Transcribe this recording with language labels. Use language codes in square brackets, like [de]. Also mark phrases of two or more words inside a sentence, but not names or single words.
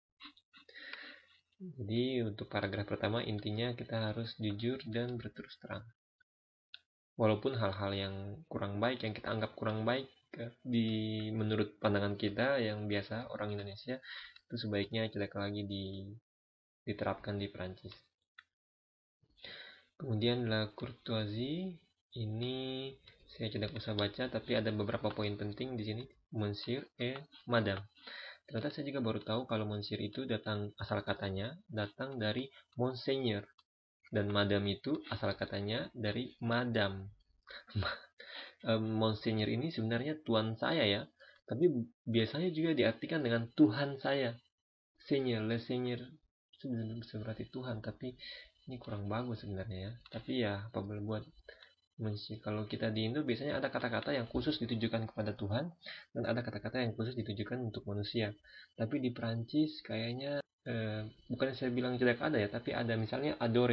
[id] Jadi untuk paragraf pertama intinya kita harus jujur dan berterus terang. Walaupun hal-hal yang kurang baik, yang kita anggap kurang baik menurut pandangan kita yang biasa orang Indonesia, itu sebaiknya tidak lagi diterapkan di Perancis. Kemudian [fr] la courtoisie [id] ini saya tidak usah baca, tapi ada beberapa poin penting di sini. [fr] Monsieur et Madame. [id] Ternyata saya juga baru tahu kalau Monsieur itu asal katanya datang dari Monseigneur, dan Madame itu asal katanya dari Madame. Monseigneur ini sebenarnya tuan saya ya, tapi biasanya juga diartikan dengan Tuhan saya. Seigneur, [fr] le Seigneur [id] itu bisa berarti Tuhan, tapi ini kurang bagus sebenarnya ya. Tapi ya apa boleh buat. Kalau kita di Indo biasanya ada kata-kata yang khusus ditujukan kepada Tuhan dan ada kata-kata yang khusus ditujukan untuk manusia. Tapi di Prancis kayaknya bukan saya bilang tidak ada ya, tapi ada, misalnya adore.